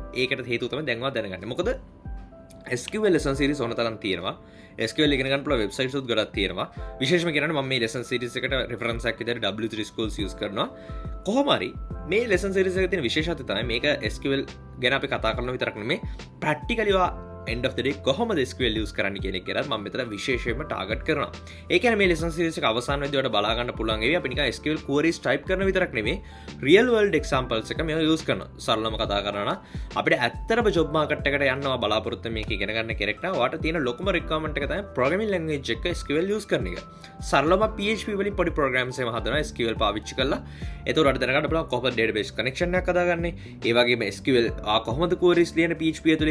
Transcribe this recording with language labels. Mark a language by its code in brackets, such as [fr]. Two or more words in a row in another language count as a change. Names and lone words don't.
[si] ඒකට හේතුව තමයි දැන්වත් දැනගන්න. මොකද [en] SQL lesson series [si] ඕන තරම් තියෙනවා. SQL ඉගෙන ගන්න පුළුවන් websites උත් ගොඩක් තියෙනවා. විශේෂයෙන්ම කියනවනේ මම මේ [en] lesson series [si] එකට reference එකක් විදිහට W3 schools use කරනවා. කොහොම හරි මේ [en] lesson series [si] එකේ තියෙන විශේෂත්වය තමයි මේක SQL ගැන අපි කතා කරනවා විතරක් නෙමෙයි [en] practically end of the day [si] කොහොමද SQL use කරන්න කියන එක ගැන මම මෙතන විශේෂයෙන්ම target කරනවා. ඒ කියන්නේ මේ [en] lesson series [si] එක අවසාන වෙද්දී ඔයාලට බලා ගන්න පුළුවන් ඒවි අපි නිකන් [en] SQL queries type [si] කරන විතරක් නෙමෙයි [en] real world examples [si] එක මේවා use කරනවා. සරලවම කතා කරනවා නම් අපිට ඇත්තටම [en] job market [si] එකට යනවා බලාපොරොත්තු මේක ඉගෙන ගන්න කෙනෙක් නම් ඔයාලට තියෙන ලොකුම requirement එක තමයි [en] programming language [si] එක SQL use කරන එක. සරලවම PHP වලින් පොඩි programs එකම හදනවා SQL පාවිච්චි කරලා. ඒතකොට ඔයාලට දැනගන්න පුළුවන් කොහොමද [en] database connection [si] එකක් හදාගන්නේ. ඒ වගේම SQL කොහොමද queries ලියන PHP ඇතුලේ.